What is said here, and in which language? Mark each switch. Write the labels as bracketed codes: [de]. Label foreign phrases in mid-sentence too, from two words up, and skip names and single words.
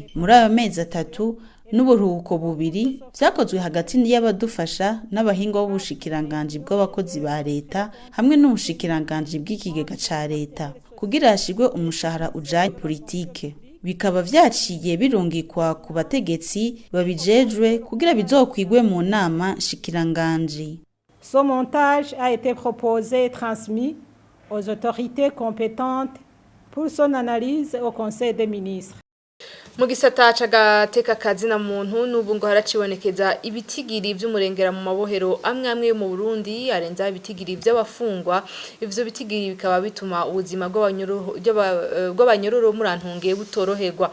[rn] Muri ayo mezi 3 n'uburuhuko bubiri vyakozwe hagati y'abadufasha n'abahinga b'ubushikiranganje bw'abakozi ba leta hamwe n'ubushikiranganje bw'ikigega ca leta kugira hashigwe umushahara ujanye politike. Bikaba vyaciye birungikwa ku bategetsi babijejwe kugira bizokwigwe mu nama nshikiranganje. [fr] Ce montage a été proposé et transmis aux autorités compétentes pour son analyse au Conseil des ministres. [rn] Mu gisata c'agateka kazina muntu n'ubu ngo haracibonekeza ibitigiri vy'umurengera mu mabohero amwe mu Burundi arenza ibitigiri vy'abafungwa. Ivyo bitigiri bikaba bituma ubuzima bw'abanyororo murantunge butoroherwa.